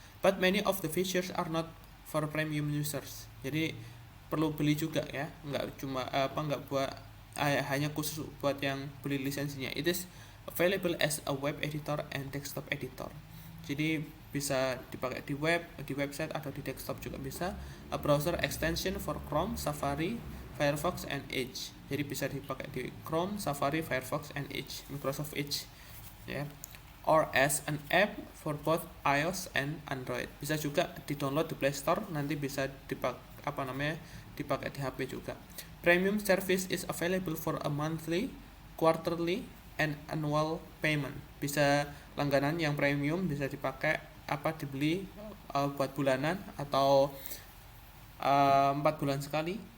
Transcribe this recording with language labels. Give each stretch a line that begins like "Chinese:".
English: But many of the features are not for premium users.
Indonesian: Jadi perlu beli juga ya, nggak buat hanya khusus buat yang beli lisensinya.
English: It is available as a web editor and desktop editor.
Indonesian: Jadi bisa dipakai di web, di website atau di desktop juga bisa.
English: A browser extension for Chrome, Safari, Firefox, and Edge.
Indonesian: Jadi bisa dipakai di Chrome, Safari, Firefox, and Edge, Microsoft Edge, ya.
English: Or as an app for both iOS and Android.
Indonesian: Bisa juga di-download di Play Store, nanti bisa dipakai di HP juga.
English: Premium service is available for a monthly, quarterly, and annual payment.
Indonesian: Bisa langganan yang premium bisa dipakai dibeli buat bulanan atau 4 bulan sekali.